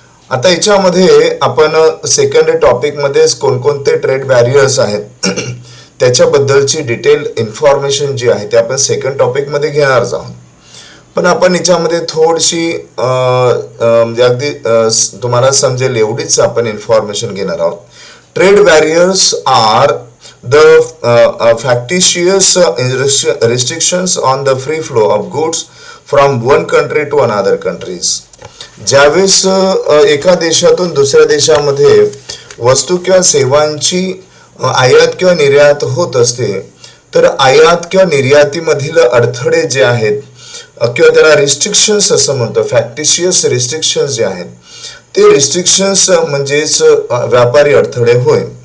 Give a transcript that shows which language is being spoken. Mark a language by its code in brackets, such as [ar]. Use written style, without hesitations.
[mr] आता याच्यामध्ये आपण सेकंड टॉपिक मध्ये कोणकोणते ट्रेड बॅरियर्स आहेत त्याच्याबद्दलची डिटेल इन्फॉर्मेशन जी आहे ते आपण सेकंड टॉपिक मध्ये घेणार आहोत. पण आपण याच्यामध्ये थोडीशी म्हणजे अगदी तुम्हाला समजेल एवढीच आपण इन्फॉर्मेशन घेणार आहोत. [en] Trade barriers are the factitious restrictions on the free flow of goods from one country to another countries. [mr] ज्यावेळेस एका देशातून दुसऱ्या देशामध्ये वस्तू किंवा सेवांची आयात किंवा निर्यात होत असते, तर आयात किंवा निर्यातीमधील अडथळे जे आहेत किंवा त्याला रिस्ट्रिक्शन्स असं म्हणतो, फॅक्टिशियस रिस्ट्रिक्शन्स जे आहेत ते रिस्ट्रिक्शन्स म्हणजेच व्यापारी अडथळे होय.